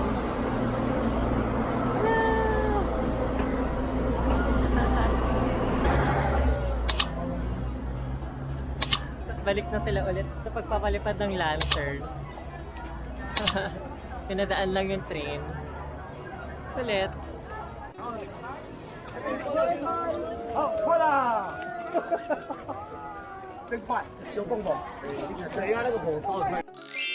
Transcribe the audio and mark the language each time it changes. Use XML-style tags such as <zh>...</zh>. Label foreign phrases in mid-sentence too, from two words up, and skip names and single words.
<en>Hello!</en> <tl>Tapos balik na sila ulit sa pagpapalipad ng lanterns. Pinadaan lang yung train. Ulit.</tl> <zh>好，快啦！真快，小蹦蹦，对，对呀，那个火烧快。</zh>